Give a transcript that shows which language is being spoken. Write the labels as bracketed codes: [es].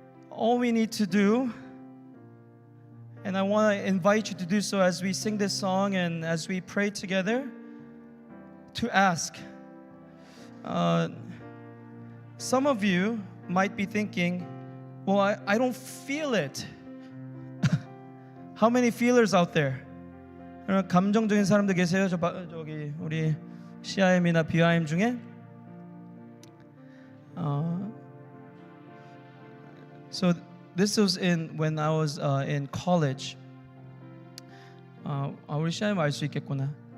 [en] All we need to do, and I want to invite you to do so as we sing this song and as we pray together, to ask. Some of you might be thinking, well, I don't feel it. How many feelers out there? [ko] 감정적인 사람들 계세요? 저기 우리 CIM이나 BIM 중에? [en] So this was when I was in college. [ko] 우리 CIM 알 수 있겠구나.